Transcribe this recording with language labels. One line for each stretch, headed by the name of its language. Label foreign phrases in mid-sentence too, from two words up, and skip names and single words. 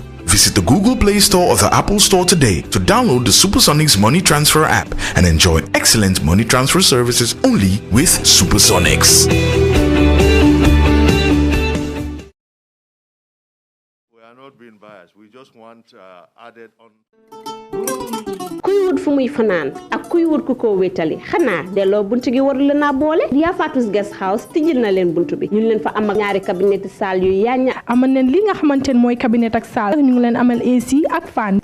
English: Visit the Google Play Store or the Apple Store today to download the Supersonics Money Transfer app and enjoy excellent money transfer services only with Supersonics. We are not being biased. We just want added on.
Wolof: kuy wut fu muy fanaan ak kuy wut ku ko wétali xanaa delloo buntu gi warul na boole Ria Fatus Guest House tijjil na leen buntu bi ñu leen fa am ak ñaari cabinet salle yu yaña amal leen li nga xamantene mooy cabinet ak salle ñu ngi leen amal AC ak fan